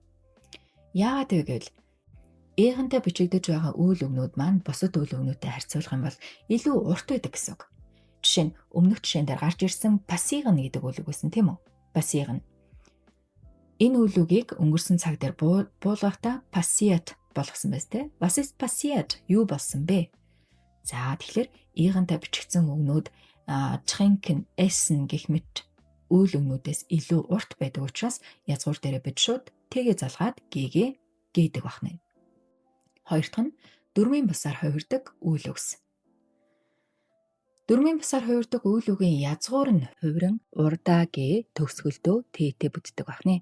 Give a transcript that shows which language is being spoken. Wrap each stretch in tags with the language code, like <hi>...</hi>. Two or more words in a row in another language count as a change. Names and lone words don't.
<mn>Яагаад вэ гэвэл игэнтэй бичигдэж байгаа үйл өгнүүд маань бусад үйл өгнүүдтэй харьцуулах юм бол илүү урт байдаг гэсэн үг. Жишээ нь өмнөх жишээн дээр гарч ирсэн passieren гэдэг үйл үг байсан тийм үү? Passieren. Энэ үйл үгийг өнгөрсөн цаг дээр буулгахдаа passiert болгосон байс тэ.</mn> <de>Was ist passiert?</de> <mn>Юу болсон бэ? За тэгэхээр игэнтэй бичигдсэн үгнүүд</mn> <de>trinken, essen</de> <mn>гэх мэт үйл өгнүүдээс илүү урт байдаг учраас язгуур дээрээ бид шууд т-гээ залгаад г-г гэдэг байна. Хоёр дахь нь дөрмийн бусаар хувирдаг үйл үгс. Дөрмийн бусаар хувирдаг үйл үгийн язгуур нь хувиран урдаа г төгсгөлдөө т-тэй бүтдэг байна.</mn>